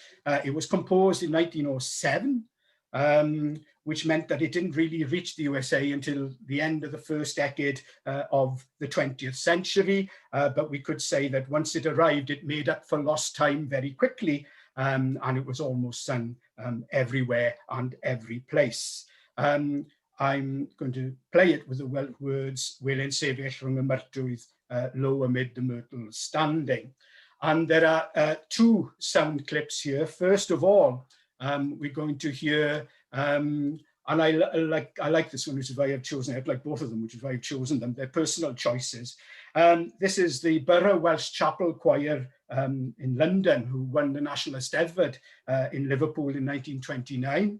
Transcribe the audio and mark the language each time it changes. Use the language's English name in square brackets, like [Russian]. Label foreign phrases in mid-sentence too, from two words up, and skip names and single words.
[English] It was composed in 1907, which meant that it didn't really reach the USA until the end of the first decade of the 20th century. But we could say that once it arrived, it made up for lost time very quickly, and it was almost sung everywhere and every place. I'm going to play it with the Welsh words, [Welsh] Welyn sefyll rhwng y myrtwydd, [English] low amid the myrtles standing. And there are 2 sound clips here. First of all, we're going to hear, and I like this one, which is why I've chosen it. I like both of them, which is why I've chosen them. They're personal choices. This is the Borough Welsh Chapel Choir in London, who won the National Eisteddfod in Liverpool in 1929.